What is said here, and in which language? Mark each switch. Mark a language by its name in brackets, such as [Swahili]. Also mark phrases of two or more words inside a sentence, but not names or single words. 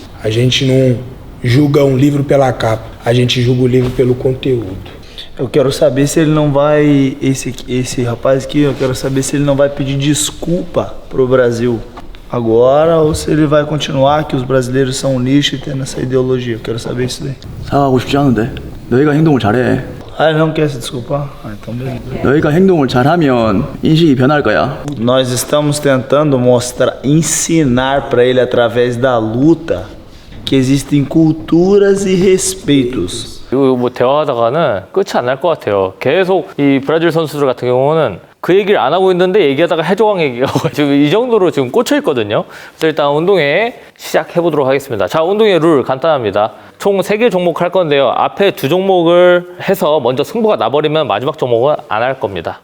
[Portuguese] A gente não julga um livro pela capa, a gente julga o livro pelo conteúdo. Eu quero saber se ele não vai, esse rapaz aqui, eu quero saber se ele não vai pedir desculpa pro Brasil agora ou se ele vai continuar que os brasileiros são um nicho e tendo essa ideologia. Eu quero saber isso daí. [Korean] 사과하고 싶지 않은데 너희가 행동을 잘해. [Portuguese] Ah, ele não quer se desculpar? Ah, então beleza. [Korean] 너희가 행동을 잘하면 인식이 변할 거야. [Portuguese] Nós estamos tentando ensinar para ele através da luta que existem culturas e respeitos. [Korean] 이거 뭐 대화하다가는 끝이 안 날 것 같아요. 계속 이 브라질 선수들 같은 경우는 그 얘기를 안 하고 있는데 얘기하다가 해조왕 얘기가 지금 이 정도로 지금 꽂혀 있거든요. 그래서 일단 운동회 시작해 보도록 하겠습니다. 자, 운동회 룰 간단합니다. 총 3개 종목 할 건데요. 앞에 2종목을 해서 먼저 승부가 나버리면 마지막 종목은 안 할 겁니다.